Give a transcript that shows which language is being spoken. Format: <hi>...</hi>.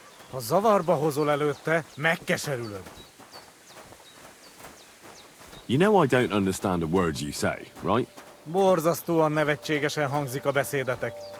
<hu>Ha zavarba hozol előtte, megkeserülöd.</hu> <en>You know I don't understand a word you say, right?</en> <hu>Borzasztóan nevetségesen hangzik a beszédetek.</hu>